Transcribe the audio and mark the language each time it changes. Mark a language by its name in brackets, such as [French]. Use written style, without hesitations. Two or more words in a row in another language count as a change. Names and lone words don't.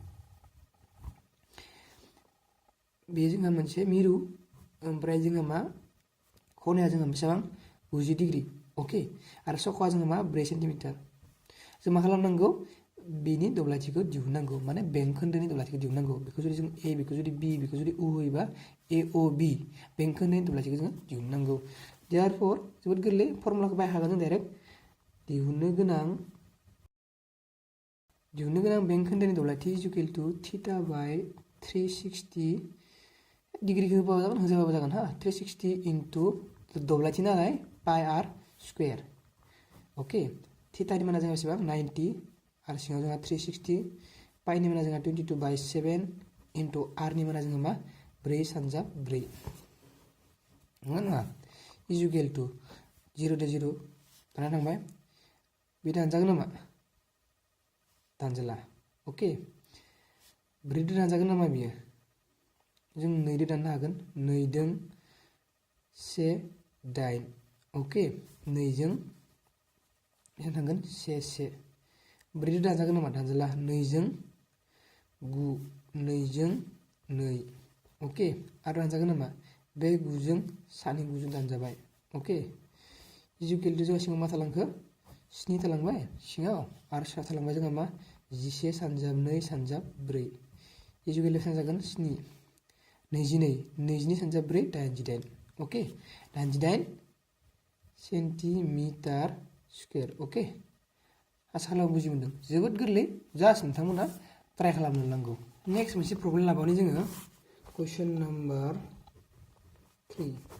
[Bodo] बे जोंहा मोनसे मिरु ओमफ्राय जोंहा मा खनाया जोंहा बेसेबां 90 डिग्री अके आरो सखावा जोंहा मा 4 सेन्टिमिटार जों मा खालामनांगौ बेनि दब्लायथिखौ दिहुननांगौ माने बेंखोन्दोनि दब्लायथिखौ दिहुननांगौ बेखौ जुदि जों ए बेखौ जुदि बी बेखौ जुदि उ होयोबा ए अ बी बेंखोन्दोनि दब्लायथिखौ जों दिहुननांगौ देयरफॉर जोबोद गोरलै फर्मुलाखौ बाहायखागोन जों डाइरेक्ट दिहुननो गोनां बेंखोन्दोनि दब्लायथि [English] is equal to theta by 360 [Bodo] डिग्रीखौ होजाबाबो जागोन हा 360 इनटू दब्लायथि नालाय [English] pi r square [Bodo] अके थीटानि माना जोंहा बेसेबां 90 आरो सिङाव जोंहा 360 पाईनि माना जोंहा 22/7 इनटू आरनि माना जोंहा मा 4 सानजाब 4 नङा [English] is equal to [Bodo] 0 दो 0 दाना थांबाय बे दानजागोन नामा दानजाला अके 4 दो दानजागोन नामा बियो जों 2 दो दाननो हागोन 2 जों 1 8 अके 2 जों बेसेबां थांगोन 1 1 4 दो दानजागोन नामा दानजाला 2 जों 9 2 जों 2 अके आरो दानजागोन नामा बे 9 जों 2 9 जों दानजाबाय अके [English] is equal to [Bodo] जोंहा सिङाव मा थालांखो 7 थालांबाय सिङाव आरो सायाव थालांबाय जोंहा मा 11 सानजाब 2 सानजाब 4 इज इक्वल टू बेसेबां जागोन 7 22 सानजाब 4 88 अके 88 [English] centimetre square [Bodo] अके आसा खालामो बुजि मोनदों जोबोद गोरलै जास्ट नोंथांमोना ट्राई खालामनो नांगौ नेक्स्ट मोनसे प्रब्लेम लाबावनि जोङो [English] question number 3